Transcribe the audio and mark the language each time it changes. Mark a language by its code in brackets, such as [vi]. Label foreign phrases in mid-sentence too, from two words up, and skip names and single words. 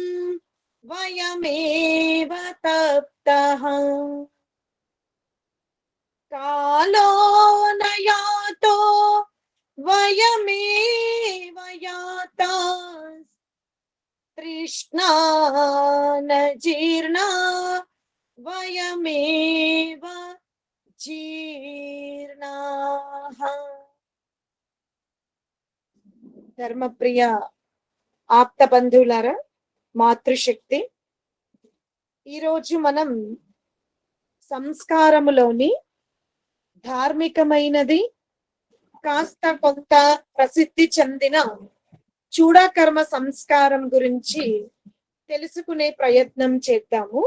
[sa] वयमेव तप्तः कालो न यातो वयमेव याता तृष्णा न जीर्णा वयमेव जीर्णाः। [te] ధర్మప్రియ ఆప్త బంధువులారా, మాతృశక్తి, ఈరోజు మనం సంస్కారములోని ధార్మికమైనది కాస్త కొంత ప్రసిద్ధి చెందిన చూడాకర్మ సంస్కారం గురించి తెలుసుకునే ప్రయత్నం చేద్దాము.